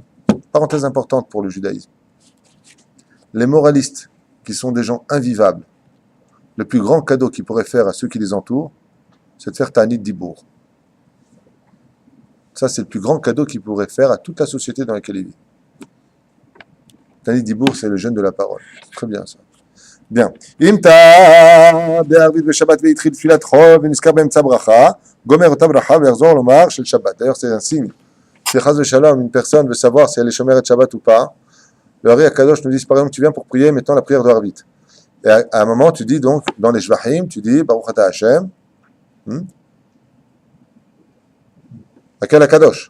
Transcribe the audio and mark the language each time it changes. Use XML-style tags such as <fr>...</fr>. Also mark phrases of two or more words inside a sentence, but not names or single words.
<fr>Parenthèse importante pour le judaïsme. Les moralistes, qui sont des gens invivables, le plus grand cadeau qu'ils pourraient faire à ceux qui les entourent, c'est de faire</fr> <he>תענית דיבור.</he> <fr>Ça, c'est le plus grand cadeau qu'ils pourraient faire à toute la société dans laquelle ils vivent.</fr> <he>תענית דיבור,</he> <fr>c'est le jeûne de la parole. Très bien, ça. Bien.</fr> <he>טעה בערבית בשבת והתחיל תפילת חול ונזכר באמצע ברכה גומר אותה ברכה וחוזר לומר של שבת.</he> <fr>D'ailleurs, c'est un signe. Si</fr> <he>חס ושלום,</he> <fr>une personne veut savoir si elle est</fr> <he>שומר את שבת</he> <fr>ou pas, le Hari Akadosh nous dit, par exemple, tu viens pour prier, mettons la prière de Arvit. Et à un moment, tu dis donc, dans les Shvachim, tu dis,</fr> <he>ברוך אתה השם,</he> <fr>à quel Akadosh?</fr>